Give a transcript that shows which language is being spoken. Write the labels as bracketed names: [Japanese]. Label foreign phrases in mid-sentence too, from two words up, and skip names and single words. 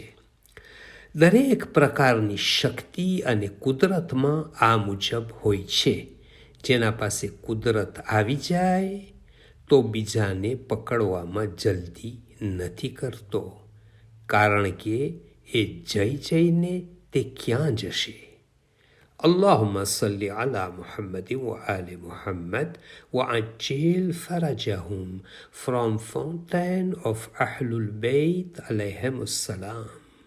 [Gujarati] દરેક પ્રકારની શક્તિ અને કુદરતમાં આ મુજબ હોય છે. જેના પાસે કુદરત આવી જાય તો બીજાને પકડવામાં જલ્દી નથી કરતો, કારણ કે એ જઈને તે ક્યાં જશે. [Arabic] اللهم صل على محمد وآل محمد وعجل فرجهم [English] from Fountain of [Arabic] Ahlul Bayt عليهم السلام.